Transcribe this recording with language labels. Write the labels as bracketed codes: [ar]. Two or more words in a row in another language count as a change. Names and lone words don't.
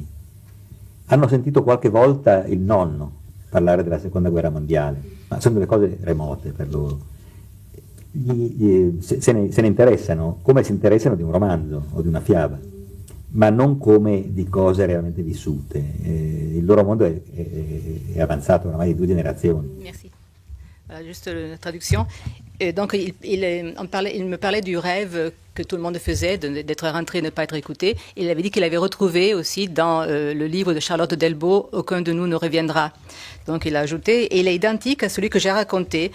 [it] Hanno sentito qualche volta il nonno parlare della seconda guerra mondiale, ma sono delle cose remote per loro. Se ne interessano come si interessano di un romanzo o di una fiaba, ma non come di cose realmente vissute. Il loro mondo è avanzato oramai di 2 générations. [fr] Merci. Voilà, juste la traduction. Donc, il me parlait du rêve que tout le monde faisait, d'être rentré et de ne pas être écouté. Il avait dit qu'il avait retrouvé aussi dans le livre de Charlotte Delbo, Aucun de nous ne reviendra. Donc, il a ajouté, et il est identique à celui que j'ai raconté.